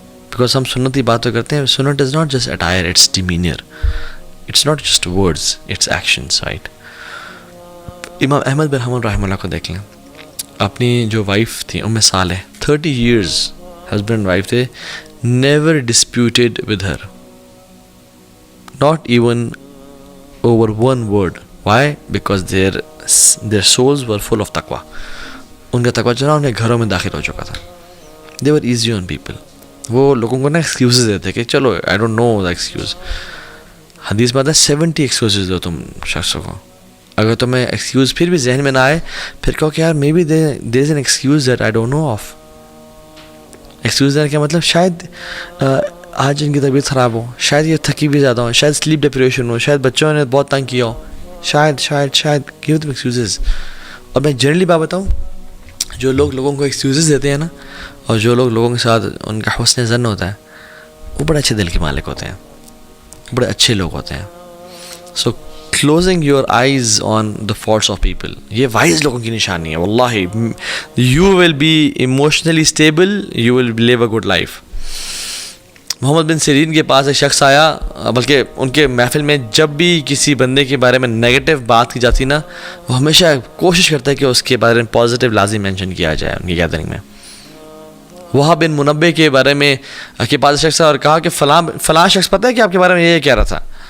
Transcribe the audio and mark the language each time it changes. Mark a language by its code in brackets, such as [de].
[en] because [ur] ہم سنتی باتیں کرتے ہیں, [en] Sunnah is not just attire, it's demeanour, it's not just words, it's actions, right. [ur] امام احمد بن حنبل رحمہ اللہ کو دیکھ لیں, اپنی جو وائف تھی ام صالح, [en] 30 years husband and wife تھے, never disputed with her, not even over one word. Why? Because their souls were full of taqwa. [ur] ان کا تقوی جو نا ان کے گھروں میں داخل ہو چکا تھا. [en] they were easy on people. [ur] وہ لوگوں کو نا ایکسکیوزز دیتے کہ چلو [en] I don't know the excuse. [ur] حدیث میں آتا ہے 70 ایکسکیوزز دو تم شخصوں کو, اگر تمہیں ایکسکیوز پھر بھی ذہن میں نہ آئے, پھر کہو کہ یار [en] Maybe there is an excuse that I don't know of. [ur] Excuse دینا کیا مطلب, شاید آج ان کی طبیعت خراب ہو, شاید یہ تھکی بھی زیادہ ہو, شاید سلیپ ڈپریشن ہو, شاید بچوں نے بہت تنگ کیا ہو, شاید [en] Give them excuses. [ur] اور میں جنرلی بات بتاؤں, جو لوگ لوگوں کو ایکسکیوزز دیتے ہیں نا, اور جو لوگوں کے ساتھ ان کا حسن ظن ہوتا ہے, وہ بڑے اچھے دل کے مالک ہوتے ہیں, بڑے اچھے لوگ ہوتے ہیں. [en] so closing your eyes on the faults of people, [ur] یہ وائز لوگوں کی نشانی ہے. [en] واللہ you will be emotionally stable, you will live a good life. [ur] محمد بن سیرین کے پاس ایک شخص آیا, بلکہ ان کے محفل میں جب بھی کسی بندے کے بارے میں نیگیٹو بات کی جاتی نا, وہ ہمیشہ کوشش کرتا ہے کہ اس کے بارے میں پازیٹیو لازم مینشن کیا جائے ان کی گیدرنگ میں. وہاب بن منبع کے بارے میں کے پاس شخص اور کہا کہ فلاں شخص پتہ ہے کہ آپ کے بارے میں یہ کہہ رہا تھا.